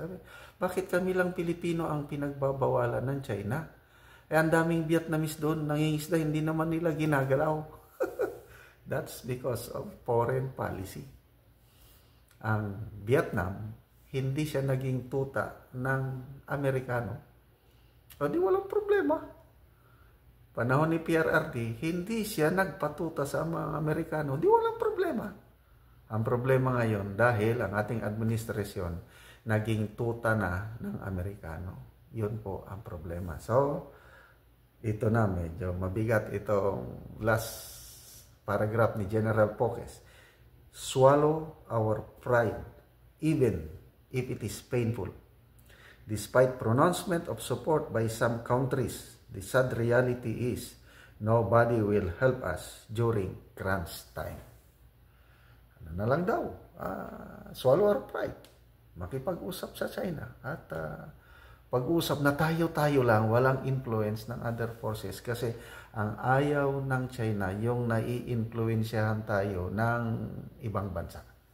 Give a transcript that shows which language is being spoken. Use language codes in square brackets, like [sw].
[tl] Sabi, bakit kami lang Pilipino ang pinagbabawalan ng China? Ang daming Vietnamese doon, nangingisda, hindi naman nila ginagalaw. [en] That's because of foreign policy. [tl] Ang Vietnam, hindi siya naging tuta ng Amerikano. O di walang problema. Panahon ni PRRD, hindi siya nagpatuta sa mga Amerikano. Di walang problema. Ang problema ngayon, dahil ang ating administrasyon naging tuta na ng Amerikano. Yun po ang problema. So, ito na, medyo mabigat itong last paragraph ni General Poques. [en] Swallow our pride, even if it is painful. Despite pronouncement of support by some countries, the sad reality is nobody will help us during crunch time. [tl] Ano na lang daw, swallow our pride, makipag-usap sa China at pag-usap na tayo-tayo lang, walang influence ng other forces kasi ang ayaw ng China yung nai-influensyahan tayo ng ibang bansa.